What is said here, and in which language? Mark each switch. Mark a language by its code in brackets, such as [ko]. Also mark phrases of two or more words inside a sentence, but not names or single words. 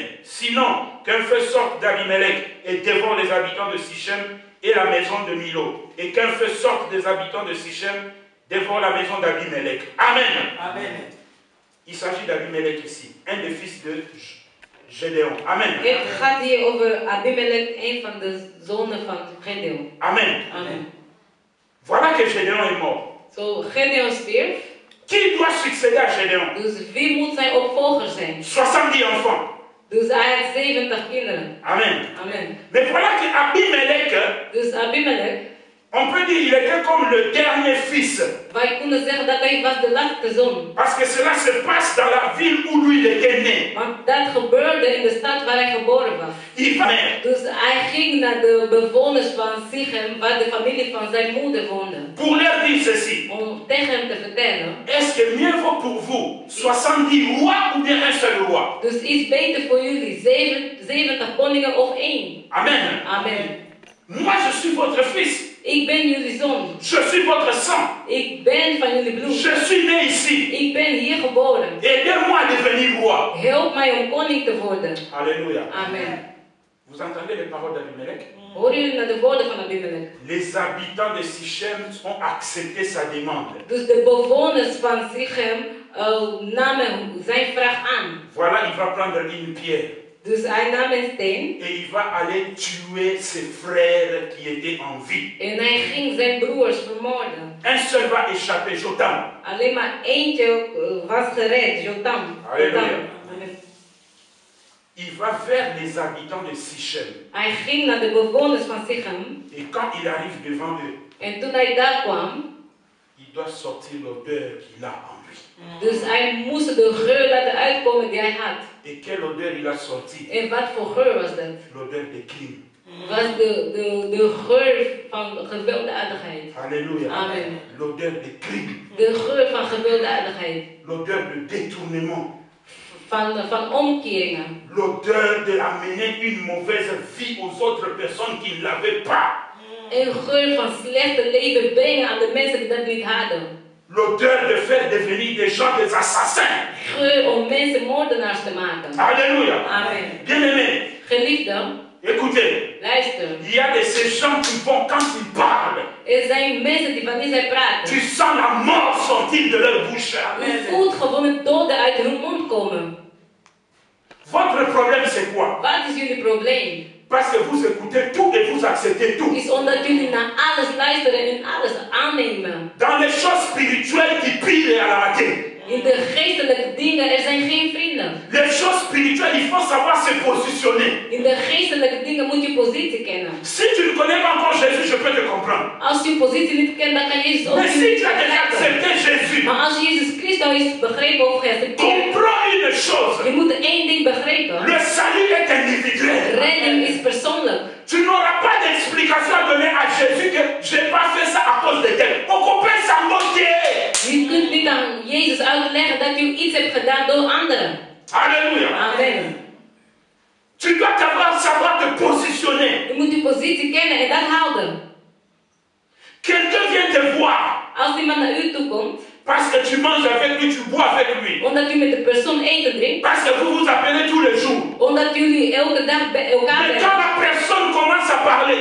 [fr] Sinon, qu'un feu sorte d'Abimelech et dévore les habitants de Sichem et la maison de Milo, et qu'un feu sorte des habitants de Sichem, dévore la maison d'Abimelech. Amen. Amen. Il s'agit d'Abimelech ici, un des fils de Gédéon. Amen. [nl] Het gaat hier over Abimelech, een van de zonen van Gedeon. Amen. Amen. [fr] Voilà que Gédéon est mort. [nl] Zo, Gedeon stierf. [fr] Qui doit succéder à Gédéon? [nl] Dus wie moet zijn opvolger zijn? [fr] 70 enfants. [nl] Dus hij had 70 kinderen. Amen. Amen. [fr] Mais voilà que Abimelech, [nl] Dus Abimelech, [fr] On peut dire qu'il était comme le dernier fils. [nl] Wij kunnen zeggen dat hij was de laatste zoon. [fr] Parce que cela se passe dans la ville où lui il était né. [nl] Want dat gebeurde in de stad waar hij geboren was. [fr] Il va [nl] Dus hij ging naar de bewoners van Sichem, waar de familie van zijn moeder woonde. [fr] pour leur dire ceci. [nl] Om tegen hem te vertellen. [fr] Est-ce que mieux vaut pour vous 70 rois ou bien un seul roi? [nl] Dus is beter voor jullie 70 koningen of 1. Amen. Amen. [fr] Moi je suis votre fils. [nl] Ik ben jullie zoon. [fr] Je suis votre sang. [nl] Ik ben van jullie bloed. [fr] Je suis né ici. [nl] Ik ben hier geboren. [fr] Aidez-moi à devenir roi. [nl] Help mij om koning te worden. [fr] Alléluia. Amen. Vous entendez les paroles d'Abimelech? [nl] Horen jullie naar de woorden van Abimelech? [fr] Les habitants de Sichem ont accepté sa demande. [nl] Dus de bewoners van Sichem namen zijn vraag aan. [fr] Voilà, il va prendre une pierre. [nl] Dus hij nam een steen [fr] et il va aller tuer ses frères qui étaient en vie. [nl] en hij ging zijn broers vermoorden. [fr] Un seul va échapper, Jotam. [nl] Alleen maar eentje was gered, Jotam. [fr] Alléluia. Il va vers les habitants de Sichem. [nl] Hij ging naar de bewoners van Sichem. [fr] Et quand il arrive devant eux, [nl] En toen hij daar kwam, [fr] il doit sortir l'odeur qu'il a en lui. [nl] dus hij moest de geur laten uitkomen die hij had. [fr] Et quelle odeur il a sorti? [nl] En wat voor geur was dat? [fr] L'odeur de crime. [nl] Was de geur van gewelddadigheid. [fr] Alléluia. Amen. L'odeur de crime. [nl] De geur van gewelddadigheid. [fr] L'odeur de détournement. [nl] Van omkeringen. [fr] L'odeur d'amener une mauvaise vie aux autres personnes qui ne l'avaient pas. [nl] Een geur van slechte leven brengen aan de mensen die dat niet hadden. [fr] L'odeur de faire devenir des gens des assassins. [nl] Geur om mensen moordenaars te maken. [fr] Alléluia. Amen. Bien-aimés, [nl] Geliefden, [fr] écoutez, [nl] luister. [fr] il y a de ces gens qui vont, quand ils parlent, [nl] Er zijn mensen die wanneer zij [fr] tu [nl] praten, [fr] sens la mort sortir de leur bouche. [nl] je voelt gewoon het dode uit hun mond komen. [fr] Votre problème, c'est quoi? [nl] Wat is jullie probleem? [fr] Parce que vous écoutez tout et vous acceptez tout. [nl] Is omdat jullie naar alles luisteren en alles aannemen. [fr] Dans les choses spirituelles qui pillent à la matin. [nl] In de geestelijke dingen, er zijn geen vrienden. [fr] Les choses spirituelles, il faut savoir se positionner. [nl] In de geestelijke dingen moet je positie kennen. [fr] Si tu ne connais pas encore Jésus, je peux te comprendre. [nl] Als je positie niet kent, dan kan Jezus ook [fr] Mais [nl] niet [fr] si tu as déjà [nl] begrijpen. [fr] accepté Jésus, [nl] Maar als je Jezus Christus is begrepen of geaccepteerd, [fr] comprends une chose. [nl] je moet één ding begrijpen. [fr] Le salut est individuel. [nl] Redding is persoonlijk. [fr] Tu n'auras pas d'explication à donner à Jésus que je n'ai pas fait ça à cause de tel. On comprend ça, mon Dieu. [nl] Je kunt niet aan Jezus uitleggen dat je iets hebt gedaan door anderen. [fr] Alléluia. Amen. Tu dois savoir te positionner. [nl] Je moet je positie kennen en dat houden. [fr] Quelqu'un vient te voir [nl] Als iemand naar u toe komt, [fr] parce que tu manges avec lui, tu bois avec lui. [nl] omdat u met de persoon eten drinkt, [fr] Parce que vous vous appelez tous les jours. [nl] omdat jullie elke dag bij elkaar [fr] Mais [nl] bent. [fr] quand la personne commence à parler,